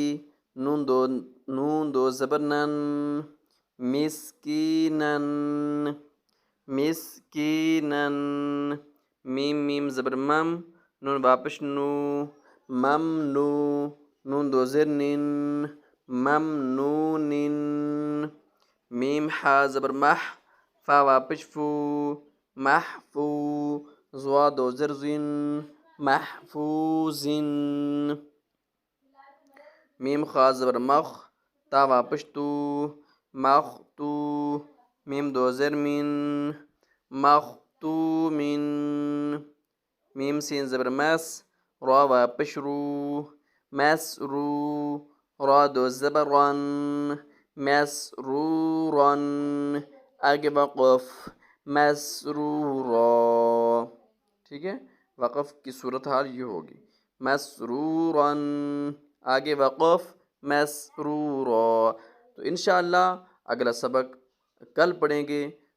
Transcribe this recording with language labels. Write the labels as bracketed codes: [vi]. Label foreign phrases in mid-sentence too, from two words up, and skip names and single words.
[ur] نون دو زبر نن، مسکینن، مسکینن، میم زبر مم، نون واپس نو، ممنو، نون دو زر نن، ممنونن، میم حا زبر مح، فا واپس فو، محفو، زوا دو زر زن، محفوظن، میم خا زبر مخ، تا واپس تو، مختو، میم دو زر من، مختومن، میم سین زبر مس، را واپس رو، مسرو، را دو زبر رن، مسرورن، آگے وقف مسرورا، ٹھیک ہے۔ وقف کی صورتحال یہ ہوگی مسرورن، آگے وقف مسرورا۔ تو انشاءاللہ اگلا سبق کل پڑھیں گے۔